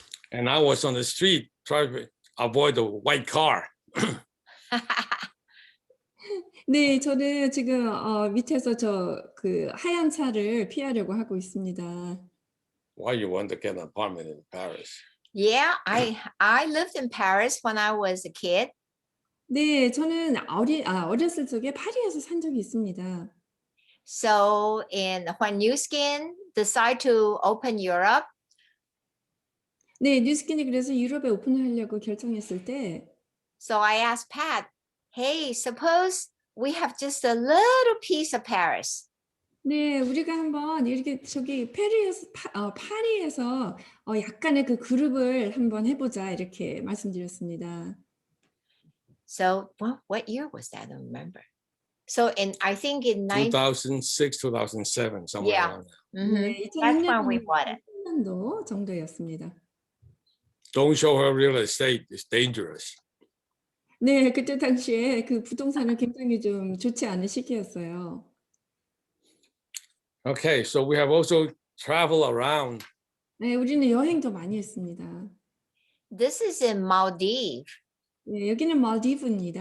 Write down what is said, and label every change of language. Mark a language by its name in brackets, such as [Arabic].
[English] And I was on the street trying to avoid the white car. [Korean] 네, 저는 지금 밑에서 그 하얀 차를 피하려고 하고 있습니다. [English] Why you want to get an apartment in Paris? Yeah, I lived in Paris when I was a kid. [Korean] 네, 저는 어렸을 적에 파리에서 산 적이 있습니다. [English] So when New Skin decided to open Europe, [Korean] 네, 뉴스킨이 그래서 유럽에 오픈을 하려고 결정했을 때 [English] so I asked Pat, hey, suppose we have just a little piece of Paris. [Korean] 네, 우리가 한번 이렇게 저기 파리에서 약간의 그 그룹을 한번 해보자 이렇게 말씀드렸습니다. [English] So what year was that? I don't remember. So I think in 2006, 2007, somewhere Yeah. around there. [Korean] 네, [English] That's when we bought it. [Korean] 2006년도 정도였습니다. [English] Don't show her real estate. It's dangerous. [Korean] 네, 그때 당시에 그 부동산은 굉장히 좀 좋지 않은 시기였어요. [English] Okay, so we have also traveled around. [Korean] 네, 우리는 여행도 많이 했습니다. [English] This is in Maldives. [Korean] 네, 여기는 말디브입니다.